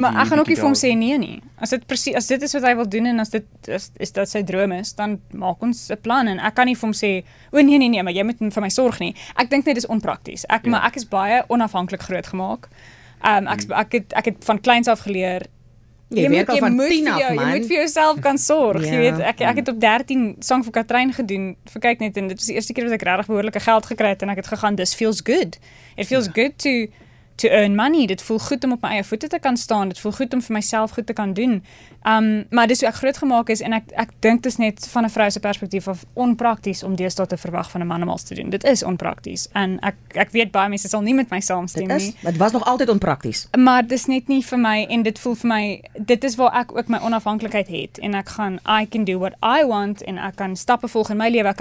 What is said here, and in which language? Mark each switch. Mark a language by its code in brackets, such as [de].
[af] Maar ek gaan ook nie vir hom sê nee. As dit is wat hy wil doen en as dit is dat sy droom is, dan maak ons 'n plan en ek kan nie vir hom sê, o nee, maar jy moet vir my sorg nie. Ek dink net dis onprakties. Maar ek is baie onafhanklik grootgemaak. Ek het van kleins af geleer Jy moet vir jouself kan sorg. Jy weet, ek het op 13 sang vir Katrein gedoen. Kyk net en dit was die eerste keer wat ek regtig behoorlike geld gekry het en ek het gegaan, [en] this feels good. It feels good to earn money. [af] Dit voel goed om op my eie voete te kan staan. Dit voel goed om vir myself goed te kan doen. Maar dis hoe ek grootgemaak is en ek dink dit is net van 'n vrou se perspektief of onprakties om deesdae te verwag van 'n man om alles te doen. Dit is onprakties en ek weet baie mense sal nie met my saamstem nie. Dit was nog altyd onprakties. Maar dis net nie vir my en dit voel vir my dit is waar ek ook my onafhanklikheid het en ek gaan [en] I can do what I want [af] en ek kan stappe volg in my lewe.